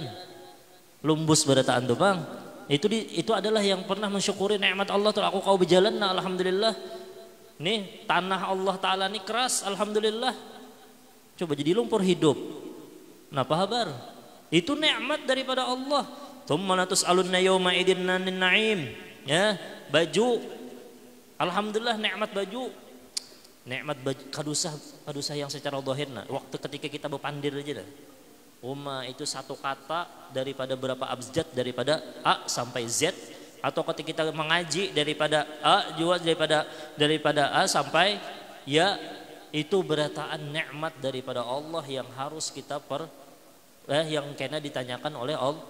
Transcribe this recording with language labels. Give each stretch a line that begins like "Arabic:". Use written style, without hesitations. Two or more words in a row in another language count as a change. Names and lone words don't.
Banjar: Lumbus berataan tuh bang. Itu adalah yang pernah mensyukuri nikmat Allah Ta'ala. Aku kau berjalan, nah alhamdulillah. Nih tanah Allah Ta'ala nih keras, alhamdulillah. Coba jadi lumpur hidup. Nah apa kabar? Itu nikmat daripada Allah.
Arabic: ثم لتسألن يومئذ عن النعيم.
Banjar: Ya, baju. Alhamdulillah nikmat baju. Nikmat baju kadusah yang secara zahirna. Waktu ketika kita berpandir aja dah. Itu satu kata daripada berapa abjad, daripada A sampai Z, atau ketika kita mengaji daripada A juga daripada A sampai Ya, itu berataan nikmat daripada Allah yang harus kita yang kena ditanyakan oleh Allah.